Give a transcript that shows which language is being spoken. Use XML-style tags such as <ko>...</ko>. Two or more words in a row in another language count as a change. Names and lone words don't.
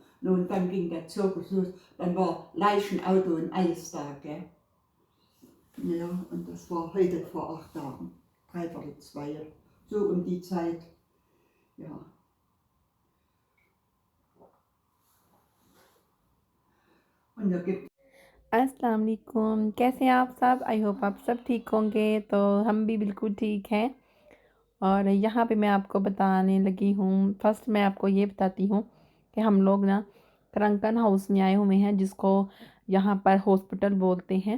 <de>Und dann ging der Zirkus los, dann war Leichenauto und alles da, gell? Ja, und das war heute vor 8 Tagen, 1:45, so um die Zeit, ja. Und da gibt</de> <ar>السلام عليكم,</ar> <hi>कैसे हैं आप सब?</hi> <en>I hope</en> <hi>आप सब ठीक होंगे। तो हम भी बिल्कुल ठीक हैं। और यहाँ पे मैं आपको बताने लगी हूँ, फर्स्ट मैं आपको ये बताती हूँ कि हम लोग ना क्रंकन हाउस में आए हुए हैं, जिसको यहाँ पर हॉस्पिटल बोलते हैं।</hi>